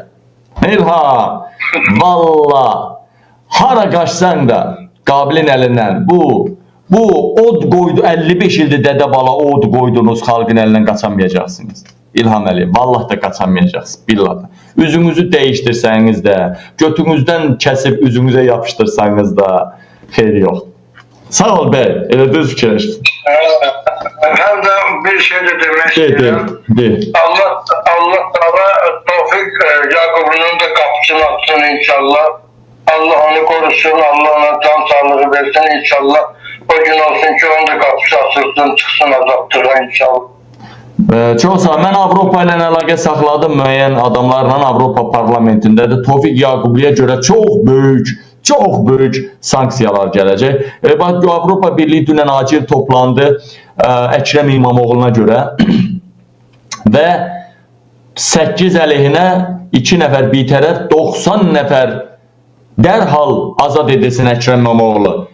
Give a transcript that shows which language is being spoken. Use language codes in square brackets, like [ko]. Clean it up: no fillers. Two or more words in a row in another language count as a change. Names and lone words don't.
[az] İlham, valla, hara qaçsan da Qabilin əlindən bu Bu od qoydu 55 ildir dədə bala od qoydunuz, xalqın əlindən qaçamayacaqsınız. İlham Əliyev, vallah da qaçamayacaqsınız, billah da. Üzünüzü dəyişdirsəniz də, götünüzdən kəsib üzünüzə yapışdırsanız da xeyri yox. Sağ ol bəy, elə düz fikirləşdin. [tr] Hem de bir şey de demek istiyorum. Allah sana Tevfik Yakup'un da kapısını açsın inşallah. Allah onu korusun, Allah ona can sağlığı versin inşallah. O gün olsun ki onun da kapısı açılsın, çıksın azaptırlar inşallah. [az] Çox sağ ol. Mən Avropa ilə əlaqə saxladım müəyyən adamlarla Avropa parlamentindədir. Tevfik Yaqubliyə görə çox böyük sanksiyalar gələcək. Bax, Avropa Birliyi dünən acil toplandı Əkrəm İmamoğlu'na görə və 8 əleyhinə 2 nəfər bitərəf, 90 nəfər dərhal azad edilsin Əkrəm İmamoğlu.